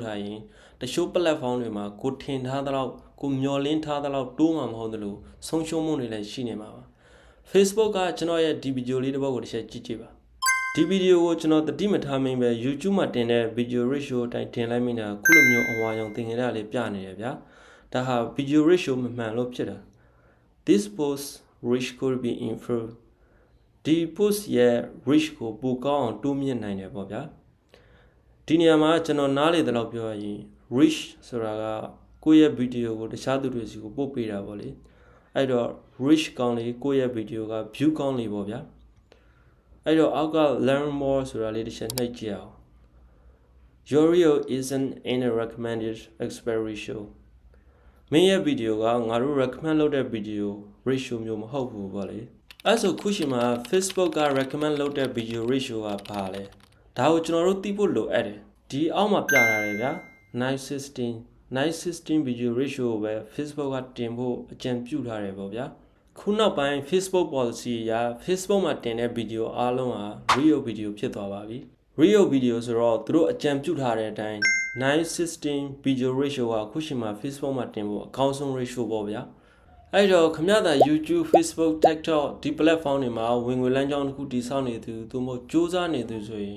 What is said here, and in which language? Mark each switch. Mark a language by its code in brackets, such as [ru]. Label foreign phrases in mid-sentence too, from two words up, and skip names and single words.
[my] ထားရင်တချို့ platform တွေမှာကိုထင်ထားသလောက်ကိုမျောလင်းထားသလောက်တိုးမှာမဟုတ်သလိုဆုံးရှုံးမှုတွေလည်းရှိနေမှာပါ။ Facebook ကကျွန်တော်ရဲ့ဒီ video လေးတစ်ပုဒ်ကိုတစ်ချက်ကြည့်ကြည့်ပါ။ဒီဗီဒီယိုကိုကျွန်တော်တတိမထားမ င်းပဲ YouTube မှာတင်တဲ့ [en] video ratio [my] အတိုင်းတင်လိုက်မိတာခုလိုမျိုးအဝါရောင်သင်္ကေတလေးပြနေတယ်ဗျာဒါဟာ [en] video ratio [my] မမှန်လို့ဖြစ်တာ [en] This post reach could be improved [my] ဒီ post ရဲ့ reach ကိုပိုကောင်းအောင်တိုးမြင့်နိုင်တယ်ပေါ့ဗျာဒီနေရာမှာကျွန်တော်နားလေတဲ့လောက်ပြောရရင် reach ဆိုတာကကိုယ့်ရဲ့ video ကိုတခြားသူတွေစီကိုပို့ပေးတာပေါ့လေအဲ့တော့ reach ကောင်းလေကိုယ့်ရဲ့ video က view ကောင်းလေပေါ့ဗျာအဲ့တော့အောက်က [en] learn more [my] ဆိုတာလေးတစ်ချက်နှိပ်ကြည့်အောင် [en] Your reel isn't in a recommended expert ratio [my] မင်းရဲ့ video ကငါတို့ recommend လုပ်တဲ့ [en] video ratio [my] မျိုးမဟုတ်ဘူးပေါ့လေအဲ့ဆိုခုရှိမှာ Facebook က recommend လုပ်တဲ့ [en] video ratio [my] ကဘာလဲဒါကိုကျွန်တော်တို့သိဖို့လိုအပ်တယ်ဒီအောက်မှာပြထားတယ်ဗျာ 916 [en] video ratio [my] ကိုပဲ Facebook ကတင်ဖို့အကြံပြုထားတယ်ပေါ့ဗျာခုနောက်ပိုင်း Facebook policy အရ Facebook မှာတင်တဲ့ video အားလုံးဟာ [en] real video [my] ဖြစ်သွားပါပြီ [en] real video [my] ဆိုတော့သူတို့အကြံပြုထားတဲ့အတိုင်း916 [en] video ratio [my] ကခုရှိမှာ Facebook မှာတင်ဖို့အကောင်းဆုံး ratio ပေါ့ဗျာအဲ့တော့ခမရတာ YouTube Facebook TikTok ဒီ platform တွေမှာဝင်ငွေလမ်းကြောင်းတစ်ခုတည်ဆောက်နေသူသို့မဟုတ်စူးစမ်းနေသူဆိုရင်